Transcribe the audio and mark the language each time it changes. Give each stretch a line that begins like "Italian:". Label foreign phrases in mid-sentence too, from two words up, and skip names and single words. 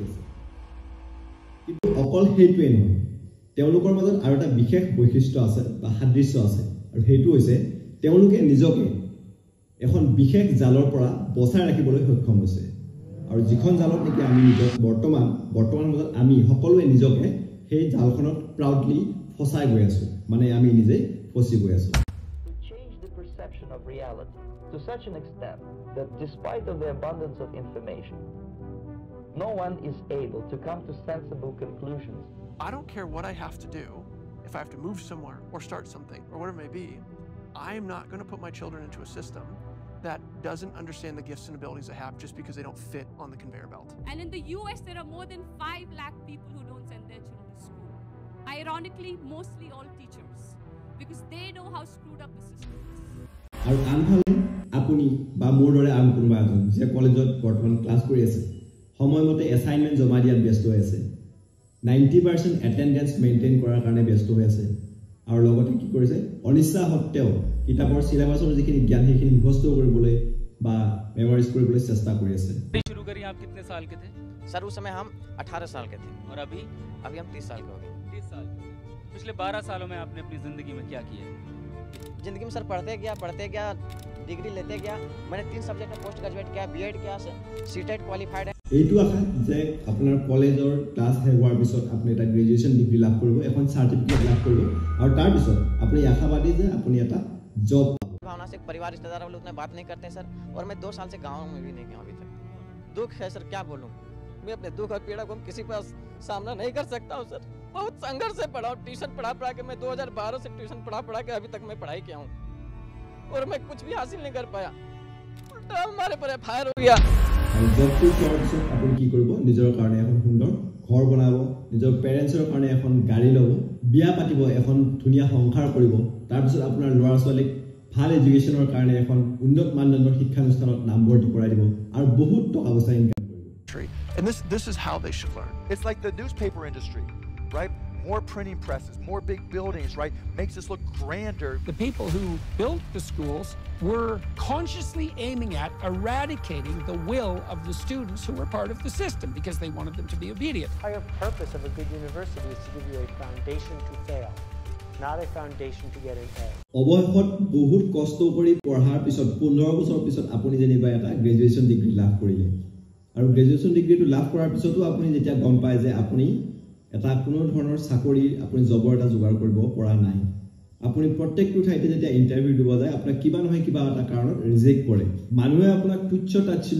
Assamese: আছে কিন্তু অকল সেইটোৱে নহয় তেওঁলোকৰ মাজত আৰু এটা বিশেষ বৈশিষ্ট্য আছে বা সাদৃশ্য আছে আৰু সেইটো হৈছে তেওঁলোকে নিজকে এখন বিশেষ জালৰ পৰা বচাই ৰাখিবলৈ সক্ষম হৈছে আৰু যিখন জালত নেকি আমি নিজক বৰ্তমান মাজত আমি সকলোৱে নিজকে সেই জালখনত প্ৰাউডলি ফসাই গৈ আছো মানে আমি নিজে ফসি গৈ আছো
English: of reality to such an extent that despite of the abundance of information no one is able to come to sensible conclusions. I don't care what I have to do if I have to move somewhere or start something or whatever it may be. I am not going to put my children into a system that doesn't understand the gifts and abilities I have just because they don't fit on the conveyor belt. And in the US there are more than 5 lakh people who don't send their children to school. Ironically, mostly all teachers because they know how screwed up the system is.
Assamese: আৰু আনফালে আপুনি বা মোৰ দৰে আন কোনোবা এজন যে কলেজত বৰ্তমান ক্লাছ কৰি আছে সময়মতে এছাইনমেণ্ট জমা দিয়াত ব্যস্ত হৈ আছে 90%
English: attendance maintain
Assamese: কৰাৰ কাৰণে ব্যস্ত হৈ আছে আৰু লগতে কি কৰিছে অনিচ্ছা সত্ত্বেও কিতাপৰ সিলেবাছৰ যিখিনি জ্ঞান সেইখিনি মুখস্থ কৰিবলৈ বা মেমোৰাইজ কৰিবলৈ চেষ্টা কৰি আছে
Hindi: शुरू करी आप कितने साल के थे सर उस समय हम 18 साल के थे और अभी हम 30 साल के हो गए 30 साल पिछले 12 सालों में आपने अपनी जिंदगी में क्या किया जिंदगी में सर पढ़ते गया डिग्री लेते गया मैंने 3 सब्जेक्ट में
English: post graduate
Hindi: किया बीएड किया सीटेट क्वालिफाइड है
Assamese: এইটো আশা যে আপোনাৰ কলেজৰ ক্লাছ শেষ হোৱাৰ পিছত আপুনি এটা
English: graduation degree
Assamese: লাভ কৰিব এখন সাৰ্টিফিকেট লাভ কৰিব আৰু তাৰ পিছত আপুনি আশাবাদী যে আপুনি এটা জব
Hindi: भावना से परिवार रिश्तेदार वाले उतना बात नहीं करते सर और मैं 2 साल से गांव में भी नहीं गया अभी तक दुख है सर क्या बोलूं मैं अपने दुख और पीड़ा को किसी पर सामना नहीं कर सकता हूं सर बहुत संघर्ष से पढ़ा ट्यूशन पढ़ा के मैं 2012 से ट्यूशन पढ़ा के अभी तक मैं पढ़ाई किया हूं और मैं कुछ भी हासिल नहीं कर पाया उल्टा हमारे पर फायर हो गया
Assamese: আৰু জবটো কৰাৰ পিছত আপুনি কি কৰিব নিজৰ কাৰণে এখন সুন্দৰ ঘৰ বনাব নিজৰ পেৰেন্টছৰ কাৰণে এখন গাড়ী ল'ব বিয়া পাতিব এখন ধুনীয়া সংসাৰ কৰিব তাৰ পিছত আপোনাৰ ল'ৰা ছোৱালীক ভাল এডুকেশ্যনৰ কাৰণে এখন উন্নত মানদণ্ডৰ শিক্ষানুষ্ঠানত নামভৰ্তি কৰাই দিব আৰু বহুত টকা পইচা ইনকাম কৰিব
English: And this is how they should learn. It's like the newspaper industry, right? More printing presses, more big buildings, right? Makes us look grander. The people who built the schools were consciously aiming at eradicating the will of the students who were part of the system because they wanted them to be obedient. The entire purpose of a good university is to give you a foundation to fail, not a foundation to get an A.
Assamese: অৱশেষত বহুত কষ্ট কৰি পঢ়াৰ পিছত 15 বছৰ পিছত আপুনি যেনিবা এটা
English: graduation degree
Assamese: লাভ কৰিলে আৰু
English: graduation degree
Assamese: লাভ কৰাৰ পিছতো আপুনি যেতিয়া গম পায় যে আপুনি এটা কোনো ধৰণৰ চাকৰি আপুনি জবৰ এটা যোগাৰ কৰিব পৰা নাই আপুনি প্ৰত্যেকটো ঠাইতে যেতিয়া ইন্টাৰভিউ দিব যায় আপোনাক কিবা নহয় কিবা এটা কাৰণত ৰিজেক্ট কৰে মানুহে আপোনাক তুচ্ছ তাচ্ছিল্য